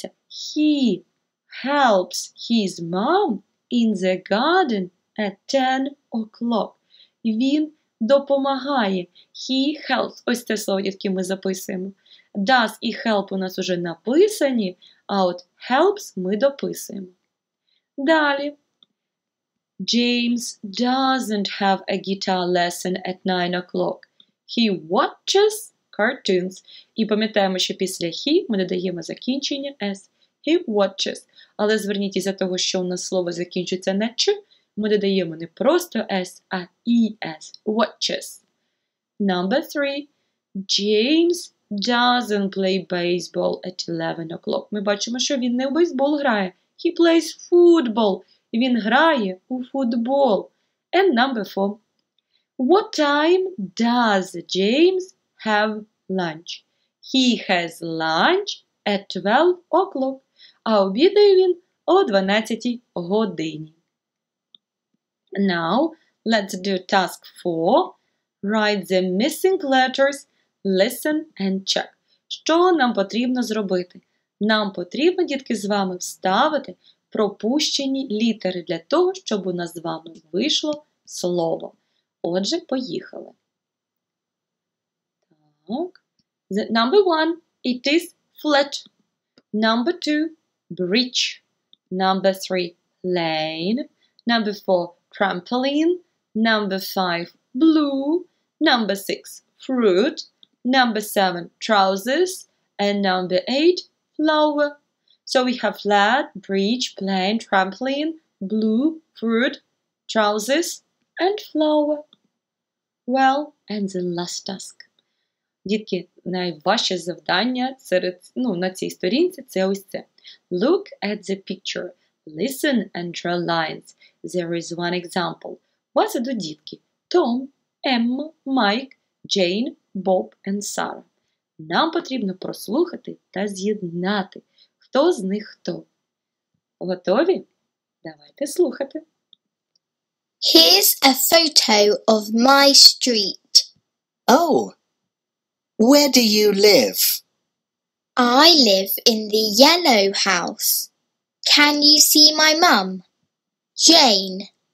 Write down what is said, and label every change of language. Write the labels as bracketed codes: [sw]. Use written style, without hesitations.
[en] He helps his mom in the garden at 10 o'clock. [uk] Він допомагає. [en] He helps. [uk] Ось це слово, яке ми записуємо. Does і help у нас уже написані, а от helps ми дописуємо. Далі. [en] James doesn't have a guitar lesson at 9 o'clock. He watches cartoons. [uk] І пам'ятаємо, що після he ми додаємо закінчення s. [en] He watches. [uk] Але зверніть із-за того, що у нас слово закінчується на ч, ми додаємо не просто s, а es. [en] Watches. Number 3. James doesn't play baseball at 11 o'clock. [uk] Ми бачимо, що він не в бейсбол грає. [en] He plays football. [uk] Він грає у футбол. [en] And number 4. What time does James have lunch? He has lunch at 12 o'clock. [uk] А обідає він о 12 годині. [en] Now, let's do task 4. Write the missing letters, listen and check. [uk] Що нам потрібно зробити? Нам потрібно, дітки, з вами вставити пропущені літери для того, щоб у нас з вами вийшло слово. Отже, поїхали. [en] Так. Number 1, it is flat. Number 2, bridge. Number 3, lane. Number 4, trampoline. Number 5, blue. Number 6, fruit. Number 7, trousers. And number 8, flower. So we have flat, bridge, plane, trampoline, blue, fruit, trousers, and flower. Well, and the last task. [uk] Дітки, найважче завдання на цій сторінці – це ось це. [en] Look at the picture. Listen and draw lines. There is one example. [uk] Позаду дітки. [en] Tom, Emma, Mike, Jane, Bob and Sarah. [uk] Нам потрібно прослухати та з'єднати, хто з них хто. Готові? Давайте слухати. [en] Here's a photo of my street. Oh, where do you live? I live in the yellow house. Can you see my mum? Jane.